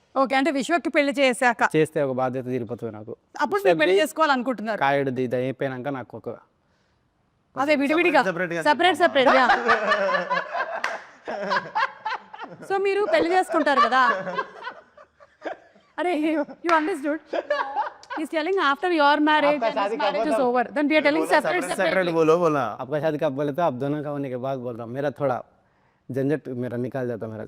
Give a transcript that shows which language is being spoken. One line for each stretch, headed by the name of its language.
Telugu: Okay, అంటే విశ్వకి పెళ్లి చేశాక చేస్తే ఒక బాధ్యత తీరిపోతుంది నాకు. అప్పుడు మీరు పెళ్లి చేసుకోవాలనుకుంటున్నారు? కాయడు ఇది అయిపోయినాక నాకు ఒక అదే విడివిడిగా సెపరేట్ సో మీరు పెళ్లి చేసుకుంటారు కదా.
English: అరే you understood, he's telling after your marriage and his marriage is over, then we are telling separate.
Hindi: बोलो बोला आपका शादी कब बोले तो आप दोनों का होने के बाद बोल रहा हूँ. मेरा थोड़ा झंझट मेरा निकाल जाता मेरा.